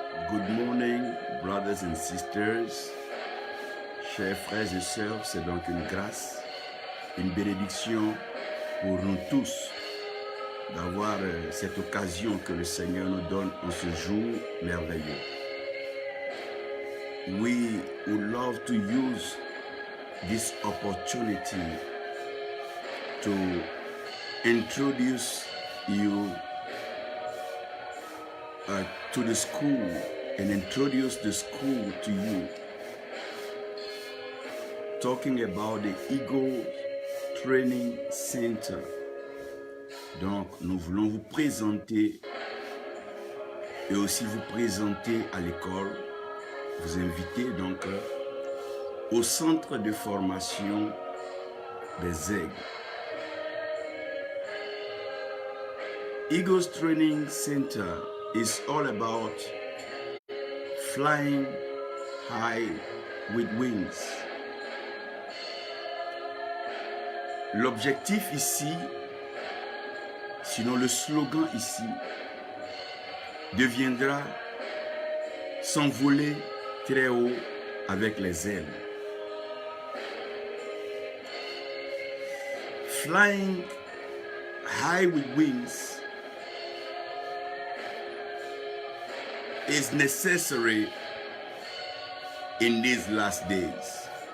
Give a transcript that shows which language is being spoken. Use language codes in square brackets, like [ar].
[en] Good morning, brothers and sisters. [fr] Chers frères et sœurs, c'est donc une grâce, une bénédiction pour nous tous d'avoir cette occasion que le Seigneur nous donne en ce jour merveilleux. [en] We would love to use this opportunity to introduce you to the school and introduce the school to you, talking about the Eagle Training Center. [fr] Donc, nous voulons vous présenter et aussi vous présenter à l'école, vous inviter donc au centre de formation des aigles. [en] Eagles Training Center is all about flying high with wings. [fr] L'objectif ici, sinon le slogan ici, deviendra s'envoler très haut avec les ailes. [en] Flying high with wings is necessary in these last days.